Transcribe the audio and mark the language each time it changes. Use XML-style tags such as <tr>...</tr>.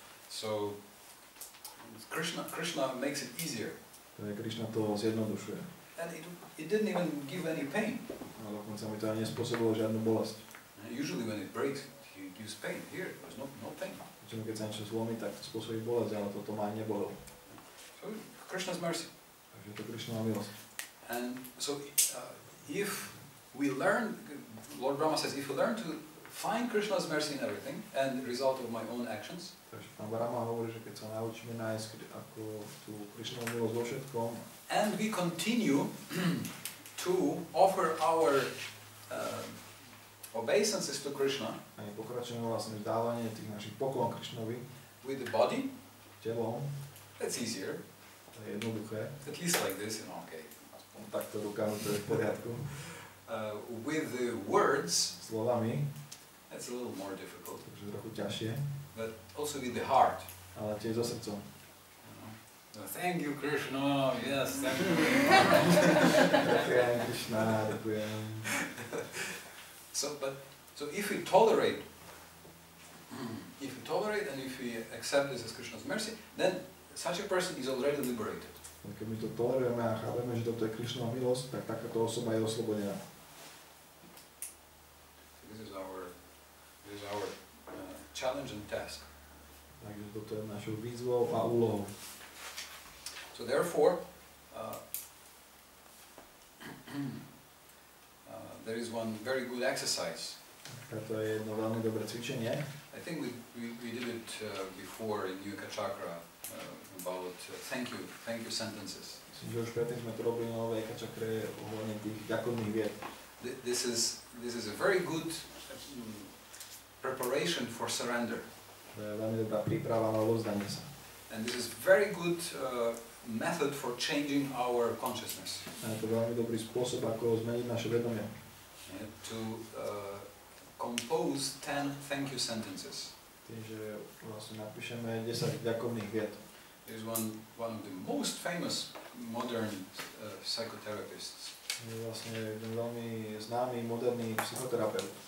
<en>So, Krishna makes it easier.</en> <sk>Takže Krišna to zjednodušuje.</sk> <en>And it didn't even give any pain.</en> <sk>A dokonca mi to ani nespôsobilo žiadnu bolesť.</sk> <en>Usually when it breaks, it gives pain. Here, there's no pain.</en> <sk>Čiže keď sa niečo zlomí, tak to spôsobí bolesť, ale toto ma ani nebolelo.</sk> <en>So, Krishna's mercy.</en> <sk>Takže to Krišnova milosť.</sk> <en>And so, if we learn, Lord Rama says, if we learn to find Krishna's mercy in everything, and the result of my own actions,</en> <sk>takže pán Rama hovorí, že keď sa naučíme nájsť ako tú Krišnovú milosť vo všetkom,</sk> <en>and we continue to offer our obeisances to Krishna,</en> <sk>a my pokračujeme vlastne v dávanie tých našich poklon Krišnovi</sk> <en>with the body,</en> <sk>telom,</sk> <en>that's easier.</en> <sk>to je jednoduché.</sk> <en>At least like this, okay.</en> <sk>Takto rukami to je v poriadku.</sk> <en>With the words,</en> <sk>Slovami,</sk> <en>that's a little more difficult.</en> <sk>takže trochu ťažšie.</sk> <en>But also with the heart.</en> <sk>Ale tiež so srdcom.</sk> <en>Thank you, Krishna. Yes, thank you.</en> <sk>Ďakujem, Krišna, ďakujem.</sk> <en>So if we tolerate if we tolerate and if we accept this as Krishna's mercy, then such a person is already liberated.</en> <sk>Keď my to tolerujeme a chápeme, že toto je Krišnova milosť, tak takáto osoba je oslobodená.</sk> <en>This is our challenge and task.</en> <sk>Takže toto je našou výzvou a úlohou.</sk> <en>So therefore, there is one very good exercise.</en> <sk>Toto je jedno veľmi dobré cvičenie.</sk> <en>I think we did it before in Yuka Chakra about thank you sentences.</en> <sk>Myslím, že už predtým sme to robili na Veka Chakre ohľadne tých ďakovných vied.</sk> <en>This is a very good preparation for surrender.</en> <sk>To je veľmi dobrá príprava na odovzdanie sa.</sk> <en>And this is very good method for changing our consciousness.</en> <sk>A je to veľmi dobrý spôsob, ako zmeniť naše vedomie.</sk> <en>To compose 10 thank you sentences.</en> <sk>Tým, že vlastne napíšeme 10 ďakovných vied.</sk> <en>There is one of the most famous modern psychotherapists.</en> <sk>Je vlastne jeden veľmi známy moderný psychoterapeut.</sk>